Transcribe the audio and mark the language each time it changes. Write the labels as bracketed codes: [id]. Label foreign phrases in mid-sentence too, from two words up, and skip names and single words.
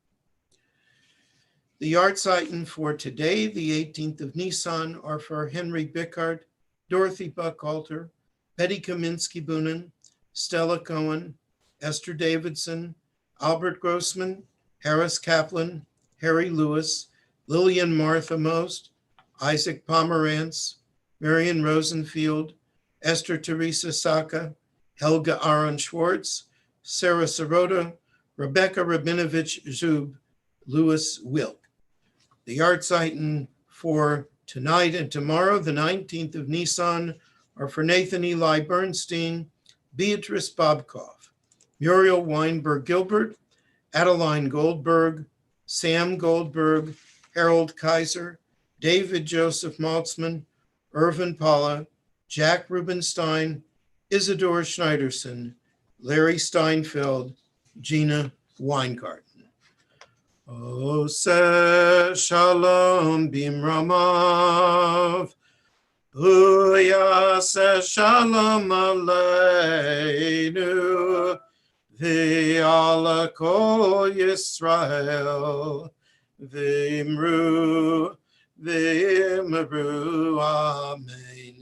[en] The Yahrzeit for today, the 18th of Nisan, are for Henry Bickard, Dorothy Buchalter, Betty Kaminsky-Boonen, Stella Cohen, Esther Davidson, Albert Grossman, Harris Kaplan, Harry Lewis, Lillian Martha Most, Isaac Pomerantz, Marion Rosenfield, Esther Teresa Saka, Helga Aaron Schwartz, Sarah Sirota, Rebecca Rabinovich Zub, Louis Wilk. The Yahrzeit for tonight and tomorrow, the 19th of Nisan, are for Nathan Eli Bernstein, Beatrice Bobkoff, Muriel Weinberg Gilbert, Adeline Goldberg, Sam Goldberg, Harold Kaiser, David Joseph Maltzman, Irvin Paula, Jack Rubenstein, Isidore Schneiderson, Larry Steinfeld, Gina Weingarten. [he] עושה שלום במרומיו, יעשה שלום עלינו, ועל כל ישראל, ואמרו, אמן.